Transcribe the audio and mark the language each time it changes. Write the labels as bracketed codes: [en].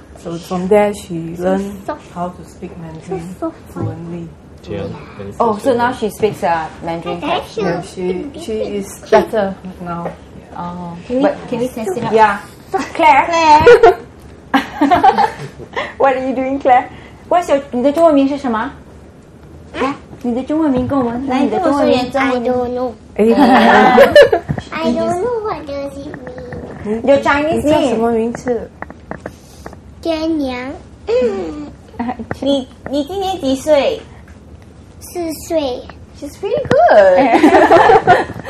[en] So from there she learned how to speak Mandarin fluently. Oh, so now she speaks Mandarin. Yeah, she is better now. Oh, can we test it out? Yeah, Claire. What are you doing, Claire? What's your [zh] 你的中文名是什么？你的中文名跟我们来，你的中文名。 [en] I don't know. I don't know what does it mean. Your Chinese name [zh] 叫什么名字？天娘。你今年几岁？4岁。 [en] She's pretty good.